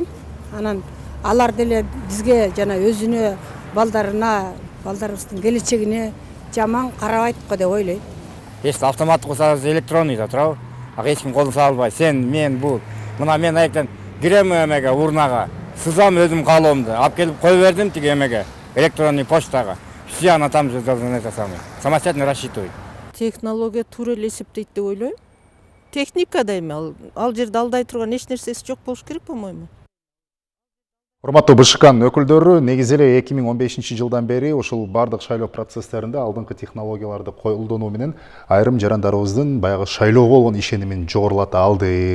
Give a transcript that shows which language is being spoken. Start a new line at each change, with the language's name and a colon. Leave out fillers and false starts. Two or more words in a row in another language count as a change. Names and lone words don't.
Kyrgyz: Анан алар деле бизге жана өзүнө, балдарына, балдарыбыздын келечегине жаман карабайт го деп ойлойм. Если автоматтык болсо электронный да турабы. Ага эч ким колун сала албайт. Сен, мен бул. Мына мен аяктан кирем эмеге, урнага, сызам өзүм каалоомду. Алып келип кое бердим тиги эмеге, электронный почтага.
Russian: Все она там же это самое. Самостоятельно рассчитывает.
Kyrgyz: Технология туура эле эсептейт деп ойлойм. Техника да эми ал жерде алдай турган эч нерсеси жок болуш керек, по-моему. Урматтуу БШКнын өкүлдөрү, негизи эле 2015-жылдан бери ушул бардык шайлоо процесстеринде алдыңкы технологияларды колдонуу менен айрым жарандарыбыздын баягы шайлоого болгон ишенимин жогорулата алдык.